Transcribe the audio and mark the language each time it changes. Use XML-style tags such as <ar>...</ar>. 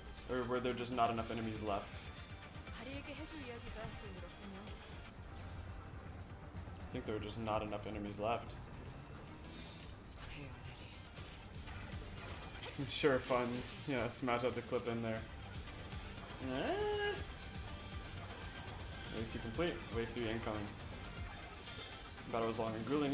<en>Or were there just not enough enemies left?</en> <ko>다리에게 해줄 이야기가 또 늘었군요.</ko> <en>I think there were just not enough enemies left. Sure, funds. Yeah, smash out the clip in there. Wave 2 complete. Wave 3 incoming. Battle was long and grueling.</en>